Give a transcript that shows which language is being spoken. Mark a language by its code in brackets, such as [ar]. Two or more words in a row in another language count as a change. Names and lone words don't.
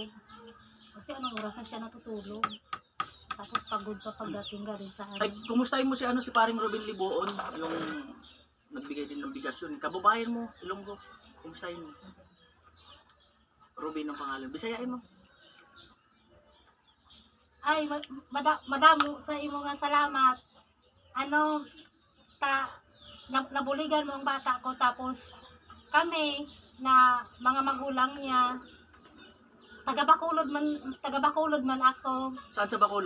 [tl] Kasi anong oras na siya natutulog. Tapos pagod pa pagdating galing sa Ay, kumustahin mo si paring Robin Liboon, yung nagbigay din ng bigas yun. Kababayan mo, Ilonggo. Kumustahin mo. Robin ang pangalan. Bisayain mo. Ay, [hil] madamo sa imo nga salamat. Nabuligan mo ang bata ko, [tl] tapos kami na mga magulang niya, [hil] taga-Bacolod man ako, [tl] Saan sa Bacolod?